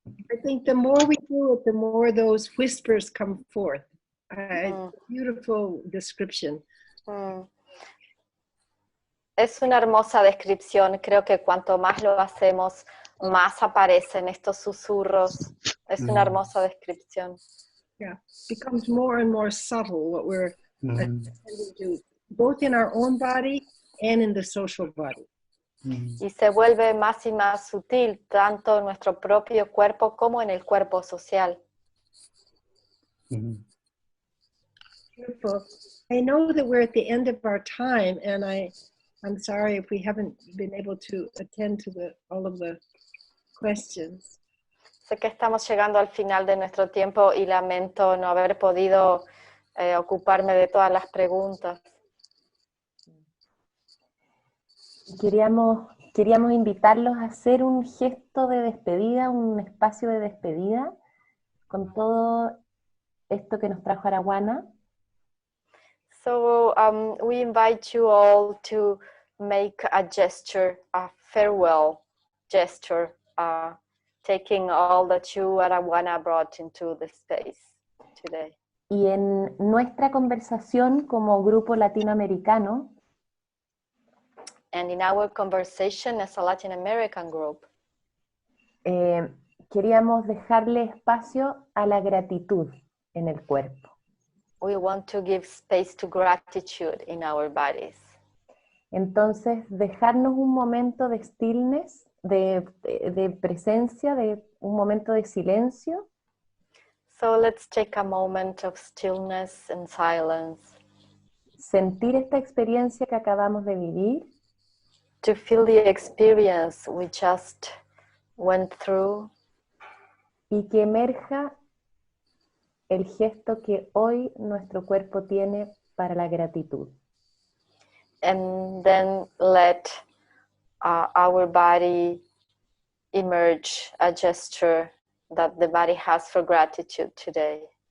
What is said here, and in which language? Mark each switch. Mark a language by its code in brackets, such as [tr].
[en] I think the more we do it, the more those whispers come forth. Beautiful description. [es] Es una hermosa descripción. Creo que cuanto más lo hacemos, más aparecen estos susurros. Es una hermosa descripción. [en] Yeah, becomes more and more subtle what we're attending to, both in our own body and in the social body. [es] Y se vuelve más y más sutil, tanto en nuestro propio cuerpo como en el cuerpo social. [en] Beautiful. I know that we're at the end of our time, and I'm sorry if we haven't been able to attend to all of the questions. [es] Sé que estamos llegando al final de nuestro tiempo y lamento no haber podido ocuparme de todas las preguntas. Queríamos invitarlos a hacer un gesto de despedida, un espacio de despedida, con todo esto que nos trajo Arawana. [en] So we invite you all to make a gesture, a farewell gesture, taking all that you, Arawana, brought into the space today. [es] Y en nuestra conversación como grupo latinoamericano, [en] and in our conversation as a Latin American group, [es] queríamos dejarle espacio a la gratitud en el cuerpo. [en] We want to give space to gratitude in our bodies. [es] Entonces, dejarnos un momento de stillness, de presencia, de un momento de silencio. [en] So let's take a moment of stillness and silence. [es] Sentir esta experiencia que acabamos de vivir. [en] To feel the experience we just went through. [es] Y que emerja el gesto que hoy nuestro cuerpo tiene para la gratitud. [en] And then let our body emerge a gesture that the body has for gratitude today.